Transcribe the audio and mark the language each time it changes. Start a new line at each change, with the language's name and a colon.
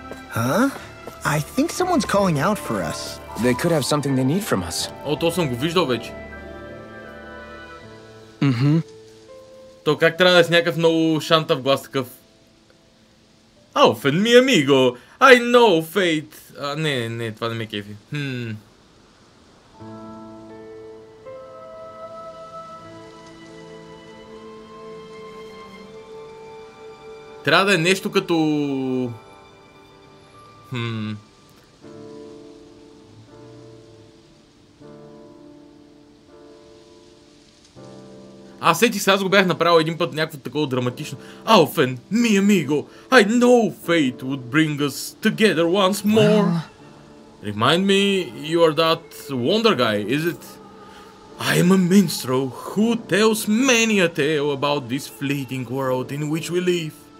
English: Huh? I think someone's calling out for us. They could have something they need from us.
Bulgarian: О, то съм го виждал вече. То как трябва да е с някакъв много шантав глас такъв?
English: Alfen,
Spanish: mi amigo,
English: I know fate.
Bulgarian: Не, това не ме кефи. Трябва да е нещо като... Сетих се, аз го бях направил един път някакво такова драматично.
English: Alfen, mi amigo, I know fate would bring us together once more. Remind me, you are that wonder guy, is it? I am a minstrel who tells many a tale about this fleeting world in which we live.